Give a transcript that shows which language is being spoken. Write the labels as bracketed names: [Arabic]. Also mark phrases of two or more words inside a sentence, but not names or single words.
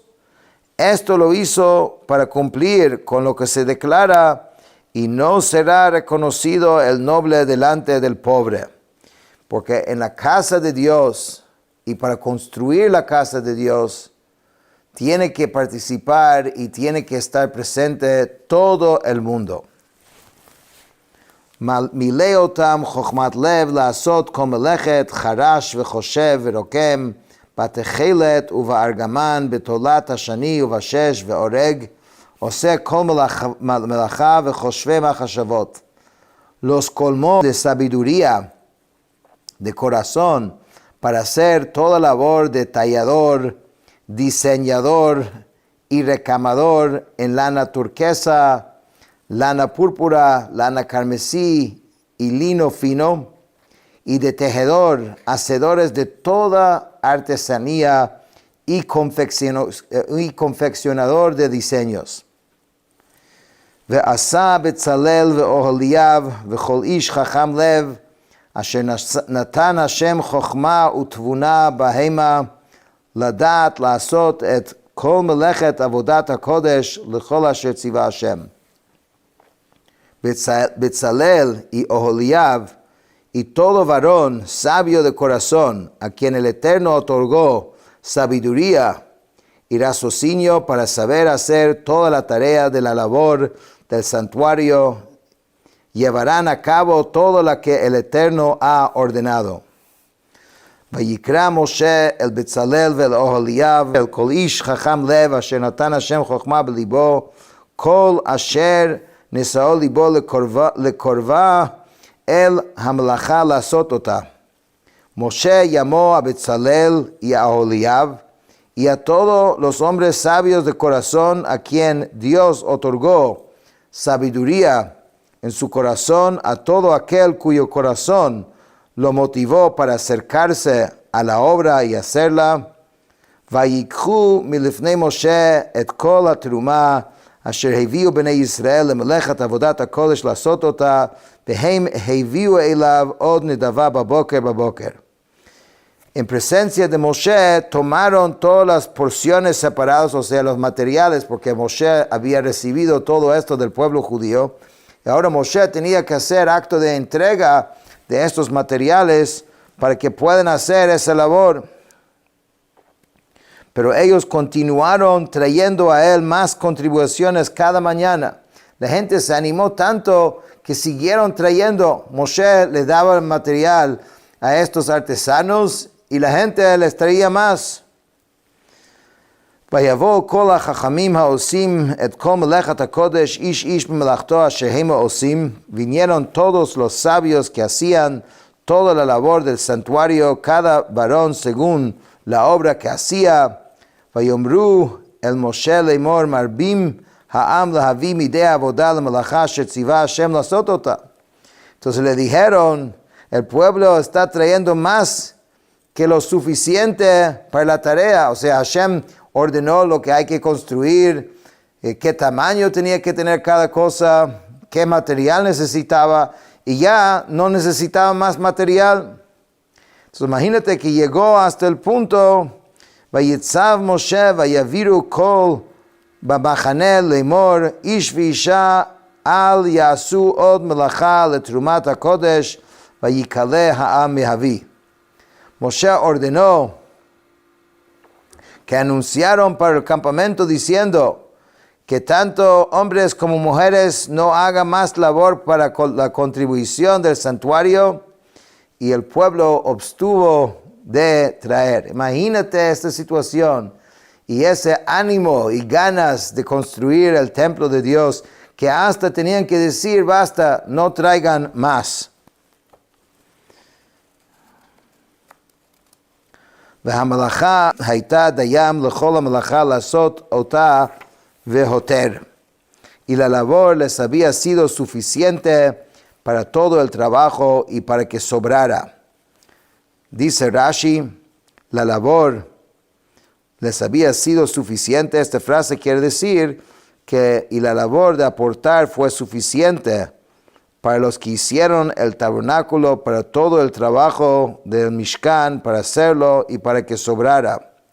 [Spanish] Esto lo hizo para cumplir con lo que se declara: y no será reconocido el noble delante del pobre. Porque en la casa de Dios, y para construir la casa de Dios, tiene que participar y tiene que estar presente todo el mundo. [Hebrew] מילא אותם חכמת לב לעשות כל מלאכת חרש וחשב ורקם בתכלת ובארגמן בתולעת השני ובשש וארג עשי כל מלאכה וחשבי מחשבות. [Spanish] Los colmó de sabiduría, de corazón, para hacer toda labor de tallador, diseñador y recamador en lana turquesa, lana púrpura, lana carmesí y lino fino, y de tejedor, hacedores de toda artesanía y confeccionador de diseños. [Hebrew] ועשה בצלאל ואהליאב וכל איש חכם לב אשר נתן השם חכמה ותבונה בהמה לדעת לעשות את כל מלאכת עבודת הקודש לכל אשר ציווה השם. [Spanish] Betzalel y Oholiav y todo varón sabio de corazón, a quien el Eterno otorgó sabiduría y raciocinio para saber hacer toda la tarea de la labor del santuario, llevarán a cabo todo lo que el Eterno ha ordenado. [Hebrew] ויקרא משה אל בצלאל ואל אהליאב ואל כל איש חכם לב אשר נתן השם חוכמה בליבו כל אשר נשאו ליבו לקרבה אל המלאכה לעשות אותה. [Spanish] Moshe llamó a Bezalel y a Aholiab y a todos los hombres sabios de corazón a quien Dios otorgó sabiduría en su corazón, a todo aquel cuyo corazón lo motivó para acercarse a la obra y hacerla. [Hebrew] ויקחו מלפני משה את כל התרומה אשר הביאו בני ישראל למלאכת עבודת הקודש לעשות אותה, והם הביאו אליו עוד נדבה בבוקר. [Spanish] En presencia de Moshe tomaron todas las porciones separadas, o sea, los materiales, porque Moshe había recibido todo esto del pueblo judío. Y ahora Moshe tenía que hacer acto de entrega de estos materiales para que puedan hacer esa labor. Pero ellos continuaron trayendo a él más contribuciones cada mañana. La gente se animó tanto que siguieron trayendo. Moshe le daba el material a estos artesanos y la gente les traía más. [Hebrew] ויבואו כל החכמים העושים את כל מלאכת הקודש איש איש במלאכתו אשר הם עושים, [Spanish] vinieron todos los sabios que hacían toda la labor del santuario, cada varón según la obra que hacía. [Hebrew] ויאמרו אל משה לאמור מרבים העם להביא מידי עבודה למלאכה שציווה השם לעשות אותה. [Spanish] Entonces le dijeron, el pueblo está trayendo más que lo suficiente para la tarea. O sea, Hashem ordenó lo que hay que construir, qué tamaño tenía que tener cada cosa, qué material necesitaba, y ya no necesitaba más material. Entonces imagínate que llegó hasta el punto, [Hebrew] ויצב משה ויבירו כל במחנה לאמור, איש ואישה אל יעשו עוד מלאכה לתרומת הקודש, ויקלה העם מהביא. [Spanish] Moshe ordenó que anunciaron para el campamento diciendo que tanto hombres como mujeres no hagan más labor para la contribución del santuario, y el pueblo obstuvo de traer. Imagínate esta situación y ese ánimo y ganas de construir el templo de Dios, que hasta tenían que decir basta, no traigan más. [Hebrew] והמלאכה הייתה דיים לכל המלאכה לעשות אותה והותר. [Spanish] Y la labor les había sido suficiente para todo el trabajo y para que sobrara. Dice Rashi, la labor les había sido suficiente. Esta frase quiere decir que y la labor de aportar fue suficiente para los que hicieron el tabernáculo, para todo el trabajo del Mishkan, para hacerlo y para que sobrara.